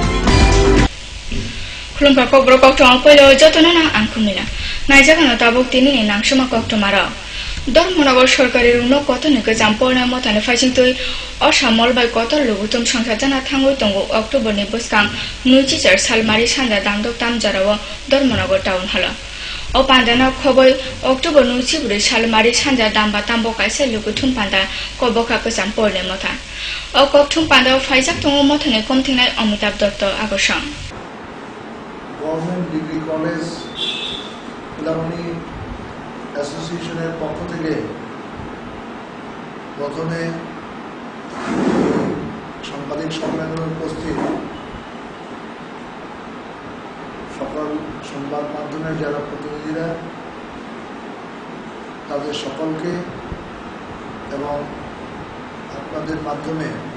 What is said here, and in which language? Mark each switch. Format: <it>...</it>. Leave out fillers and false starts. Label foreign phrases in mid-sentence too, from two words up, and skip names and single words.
<trp>Khulumpa kobro kokto angpoilo jotona na angkumila. Naijagano tabuk tini ni nangshoma kokto mara. ধর্মনগর সরকারের কতনিকে জাম্পরনা মতানে ফাইজিংতই অসামল বাই কত লুগুতুম সংখ্যা জানা থাঙ্গই তঙ্গো অক্টোবরনি বসকাং নুইচিচার সালমারি সান্দা দামদক তামজারাও ধর্মনগর টাউন হলো ও পান্দানা খবর অক্টোবর নুইচিবুরে সালমারি সান্দা দামবা তাম্বো কাইসে লুগুতুম পান্দা কবকাকে জাম্পরনে মতা ও ককথুম পান্দা ফাইজাক তঙ্গো মতানে কমথিনাই অমিতাভ দত্ত আগসং</trp> <bn>গভর্নমেন্ট ডিগ্রি কলেজ ফুলামণি অ্যাসোসিয়েশনের পক্ষ থেকে প্রথমে সাংবাদিক সম্মেলনে উপস্থিত সকল সংবাদ মাধ্যমের যারা প্রতিনিধিরা তাদের সকলকে এবং আপনাদের মাধ্যমে</bn>